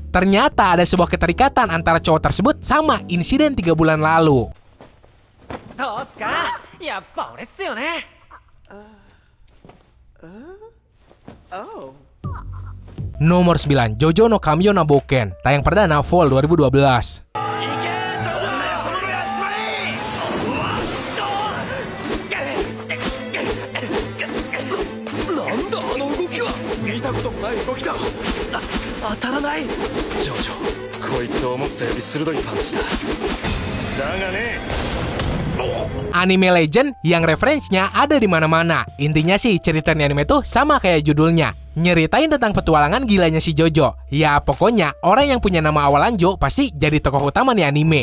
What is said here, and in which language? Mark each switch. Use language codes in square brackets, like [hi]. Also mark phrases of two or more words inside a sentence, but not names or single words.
[id] Ternyata ada sebuah keterikatan antara cowok tersebut sama insiden 3 bulan lalu. Nomor 9, Jojo no Kamio no Boken, tayang perdana Fall 2012. [ja] 当たらない。ジョジョ、こいつ思ったより鋭いパンチだ。だがね。 [en] Anime Legend [id] yang referensinya ada di mana-mana. Intinya sih cerita di anime tuh sama kayak judulnya, nyeritain tentang petualangan gilanya si Jojo. Ya pokoknya orang yang punya nama awalan Jo pasti jadi tokoh utama nih anime.